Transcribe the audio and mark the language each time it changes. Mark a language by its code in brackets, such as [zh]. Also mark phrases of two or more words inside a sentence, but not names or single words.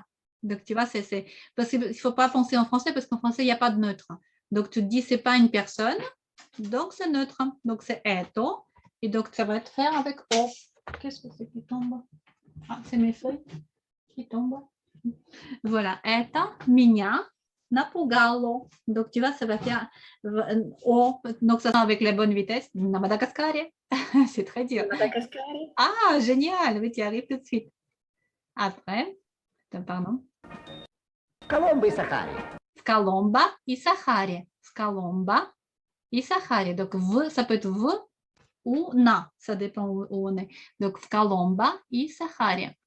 [fr] Donc tu vois, parce qu'il ne faut pas penser en français parce qu'en français, il n'y a pas de neutre. Donc tu te dis, c'est pas une personne, donc c'est neutre. Donc c'est eto. Et donc ça va être faire avec o. Qu'est-ce que c'est qui tombe? Ah, c'est mes feuilles qui tombent. Voilà, [ru] это меня напугало. [fr] Donc, tu vois, ça va faire O. Donc, ça sent avec la bonne vitesse. На Madagascar. C'est très dur. Madagascar. Ah, génial. Oui, tu y arrives tout de suite. Après, pardon. [ru] Коломбо и Сахаре. В Коломбо и Сахаре. В Коломбо и Сахаре. [fr] Donc, ça peut être v ou na. Ça dépend où on est. Donc, [ru] в Коломбо и Сахаре.